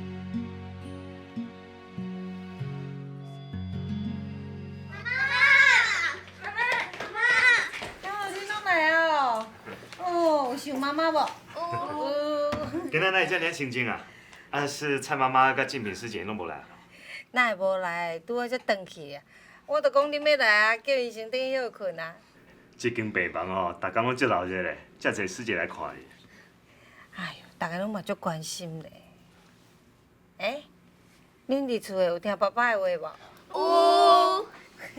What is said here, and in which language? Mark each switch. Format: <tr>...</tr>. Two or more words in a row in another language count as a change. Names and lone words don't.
<nan>妈妈，妈妈无？今仔哪会遮尔清静啊？啊，是蔡妈妈甲静平师姐拢无来。哪会无来？拄好才转去啊！我著讲恁要来啊，叫伊先转休困啊。这间病房哦，逐工拢足闹热咧，遮侪师姐来看伊。哎呦，大家拢嘛足关心咧。恁伫厝诶有听爸爸诶话无？有。</nan>